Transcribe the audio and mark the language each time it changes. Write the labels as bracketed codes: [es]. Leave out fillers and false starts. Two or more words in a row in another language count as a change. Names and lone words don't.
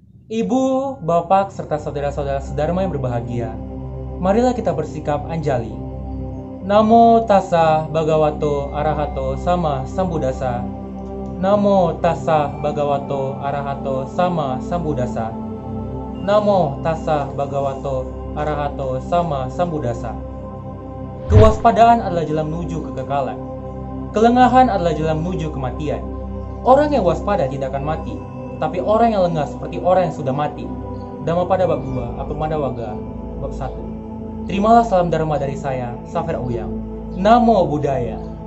[id] Ibu, bapak, serta saudara-saudara sedharma yang berbahagia, marilah kita bersikap anjali. [pi] Namo tassa bhagavato arahato sama sambuddhassa. Namo tassa bhagavato arahato sama sambuddhassa. Namo tassa bhagavato arahato sama sambuddhassa. [id] Kewaspadaan adalah jalan menuju kekekalan. Kelengahan adalah jalan menuju kematian. Orang yang waspada tidak akan mati, tapi orang yang lengah seperti orang yang sudah mati. Dhammapada bab 2, Appamada Wagga bab 1. Terimalah salam dharma dari saya, Safir Ouyang. [pi] Namo Buddhaya.